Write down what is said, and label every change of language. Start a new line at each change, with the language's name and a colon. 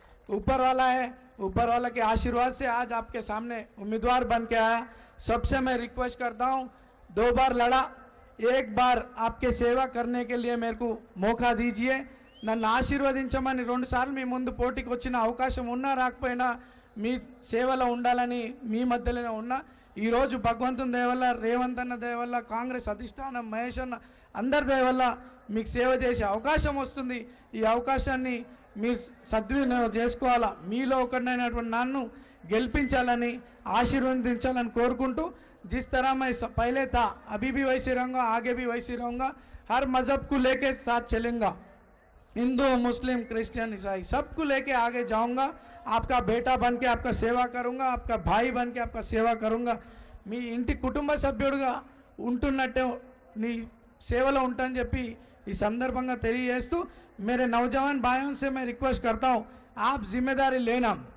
Hindi: ऊपर वाला है, ऊपर वाला के आशीर्वाद से आज आपके सामने उम्मीदवार बन के आया। सबसे मैं रिक्वेस्ट करता हूं, 2 बार लड़ा, 1 बार आपके सेवा करने के लिए मेरे को मौका दीजिए।
Telugu: నన్ను ఆశీర్వదించమని 2 సార్లు మీ ముందు పోటీకి వచ్చిన అవకాశం ఉన్నా రాకపోయినా మీ సేవలో ఉండాలని మీ మధ్యలోనే ఉన్నా। ఈరోజు భగవంతుని దయ వల్ల, రేవంత్ అన్న దయ వల్ల, కాంగ్రెస్ అధిష్టానం, మహేష్ అన్న అందరి దయ వల్ల మీకు సేవ చేసే అవకాశం వస్తుంది। ఈ అవకాశాన్ని మీరు సద్వినియోగం చేసుకోవాలా. మీలో ఒకరినైనటువంటి నన్ను గెలిపించాలని ఆశీర్వదించాలని కోరుకుంటూ
Hindi: जिस तरह मैं पहले था अभी भी वैसे रहूँगा, आगे भी वैसे रहूँगा. हर मजहब को लेके साथ चलेंगा. हिंदू, मुस्लिम, क्रिश्चियन, ईसाई सबको लेके आगे जाऊंगा. आपका बेटा बन के आपका सेवा करूंगा, आपका भाई बन के आपका सेवा करूंगा.
Telugu: మీ ఇంటి కుటుంబ సభ్యుడిగా ఉంటున్నట్టే నీ సేవలో ఉంటానని చెప్పి ఈ సందర్భంగా తెలియజేస్తూ
Hindi: मेरे नौजवान भाइयों से मैं रिक्वेस्ट करता हूं, आप जिम्मेदारी लेना.